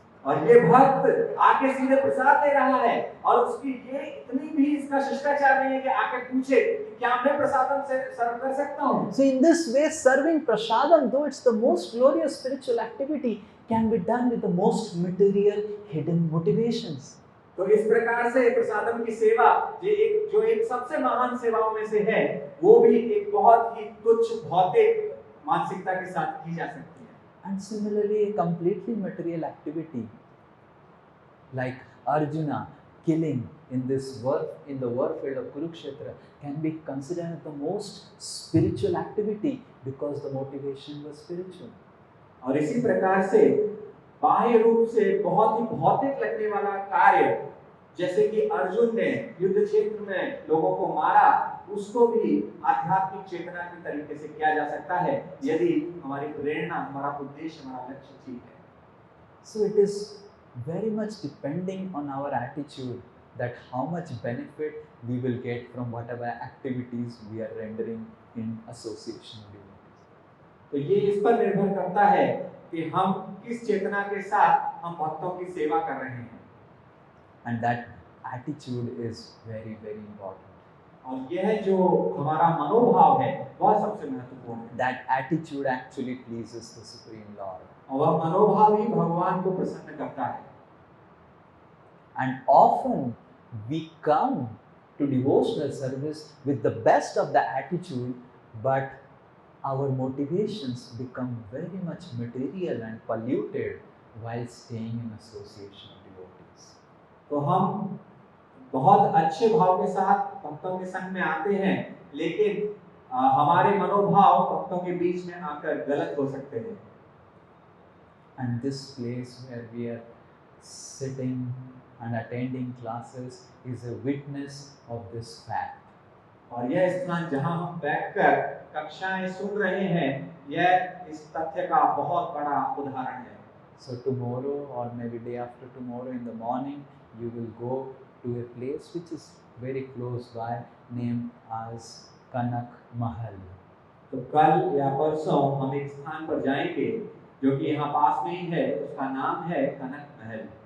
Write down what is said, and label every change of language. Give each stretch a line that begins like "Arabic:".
Hindi: और ये भक्त आके सीधे प्रसाद ले रहा है और उसकी ये इतनी भी इसका शिष्टाचार नहीं है कि आके पूछे कि क्या मैं प्रसादम से सर्व कर सकता हूँ।
English: So in this way, serving prasadam, though it's the most glorious spiritual activity, can be done with the most material hidden motivations.
Hindi: तो इस प्रकार से प्रसादम की सेवा जो एक सबसे महान सेवाओं में से है, वो भी एक बहुत ही तुच्छ भौतिक मानसिकता के साथ की जा सकती है।
English: And similarly, a completely material activity like Arjuna killing in the war field of Kurukshetra can be considered the most spiritual activity because the motivation was spiritual.
Hindi: और इसी प्रकार से बाह्य रूप से बहुत ही भौतिक लगने वाला कार्य जैसे कि अर्जुन ने युद्ध क्षेत्र में लोगों को मारा, उसको भी आध्यात्मिक चेतना के तरीके से किया जा सकता है यदि हमारी प्रेरणा, हमारा उद्देश्य, हमारा लक्ष्य ठीक है।
English: So it is very much depending on our attitude that how much benefit we will get from whatever activities we are rendering in association with devotees.
Hindi: तो ये इस पर निर्भर करता है कि हम किस चेतना के साथ हम भक्तों की सेवा कर रहे हैं।
English: And that attitude is very, very important.
Hindi: और यह जो हमारा मनोभाव है वह सबसे महत्वपूर्ण है।
English: That attitude actually pleases the Supreme Lord.
Hindi: और वह मनोभाव ही भगवान को प्रसन्न करता है।
English: And often we come to devotional service with the best of the attitude, but our motivations become very much material and polluted while staying in association of devotees.
Hindi: तो हम बहुत अच्छे भाव के साथ भक्तों के संग में आते हैं, लेकिन हमारे मनोभाव भक्तों के बीच में आकर गलत हो सकते हैं।
English: And this place where we are sitting and attending classes is a witness of this fact.
Hindi: और यह स्थान जहां हम बैठकर कक्षाएं सुन रहे हैं, यह इस तथ्य का बहुत बड़ा उदाहरण है।
English: So tomorrow or maybe day after tomorrow in the morning, you will go to a place which is very close by, named as Kanak Mahal.
Hindi: तो कल या परसों हम एक स्थान पर जाएंगे जो कि यहाँ पास में ही है, उसका नाम है कनक महल।